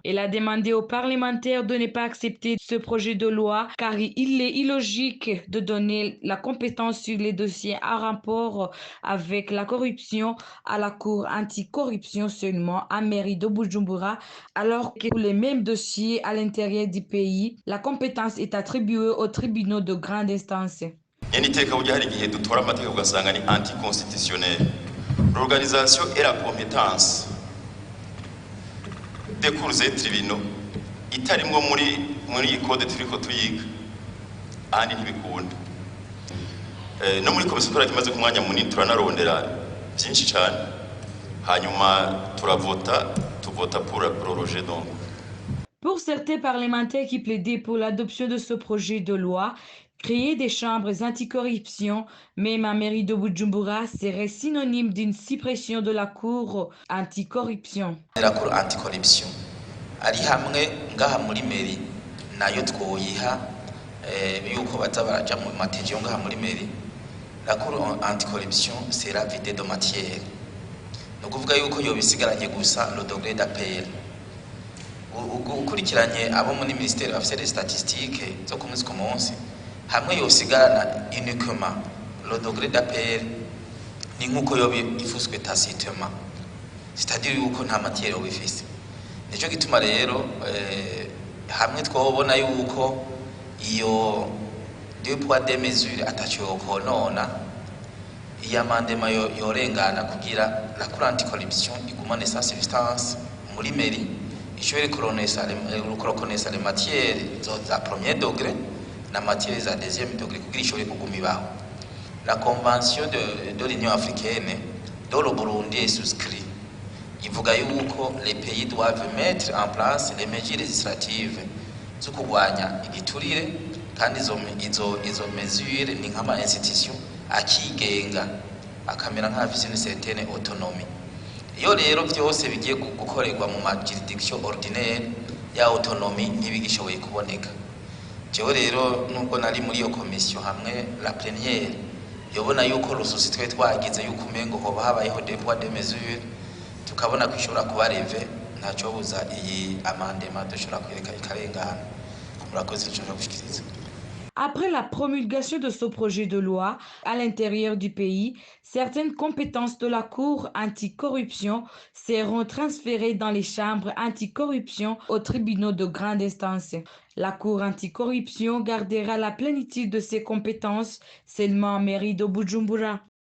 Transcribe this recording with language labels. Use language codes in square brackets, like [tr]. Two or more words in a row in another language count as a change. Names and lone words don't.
[fr] Elle a demandé aux parlementaires de ne pas accepter ce projet de loi car il est illogique de donner la compétence sur les dossiers en rapport avec la corruption à la Cour anticorruption seulement à mairie de Bujumbura, alors que pour les mêmes dossiers à l'intérieur du pays, la compétence est attribuée aux tribunaux de grande instance. L'organisation et la compétence des cours et tribunaux [rn] itarimwo muri code turiko tuyiga ahandi ntibikunda no muri komisiyo twarakimaze ku mwanya munini turanarondera byinshi cyane hanyuma tuvota [fr] pour le rejet donc. Pour certains parlementaires qui plaidaient pour l'adoption de ce projet de loi, créer des chambres anticorruption, même à mairie de Bujumbura, serait synonyme d'une suppression de la Cour anticorruption. [rn] La Cour anticorruption ari hamwe ngaha muri mairie nayo twoyiha yuko baza baraja mu matejo ngaha muri mairie. [fr] La Cour anticorruption sera vidée de matière. [rn] No kuvuga yuko yo bisigaranye gusa [fr] le degré d'appel. [rn] Ukurikiranye abo muri ministère afise [fr] des statistiques [rn] zo kumwezi ku munsi hamwe yosigarana [fr] uniquement le degré d'appel [rn] ni nkuko yo ifuswe tacitement, c'est-à-dire yuko nta matière yo bifise. Nico gituma rero hamwe twobona yuko iyo [fr] deux poids deux mesures [rn] atacho konona iyamandema yorengana kugira la Cour anticorruption igumane [fr] sa substance [rn] muri mairie. [fr] Je vais reconnaître les matières à premier degré, la matière à deuxième degré. La convention de l'Union africaine, dont le Burundi est souscrit, il faut que les pays doivent mettre en place les mesures législatives. Ce qu'on voit, quand ils ont mesures, ils ont une institution qui gagne, une certaine autonomie. [rn] Iyo rero byose bigiye gukorerwa mu [fr] juridiction ordinaire [rn] ya autonomie ntibigishoboye kuboneka. Jewe rero nubwo nari muri iyo commission hamwe la plénière yobona yuko rususi twe twagize yuko umengo hoba habayeho [fr] des poids des mesures [rn] tukabona kwishobora kuba reve ntaco buza iyi amendement dushobora kwereka ikarengana. Murakoze cyo gushikiriza. [fr] Après la promulgation de ce projet de loi à l'intérieur du pays, certaines compétences de la Cour anticorruption seront transférées dans les chambres anticorruption aux tribunaux de grande instance. La Cour anticorruption gardera la plénitude de ses compétences seulement en mairie de Bujumbura.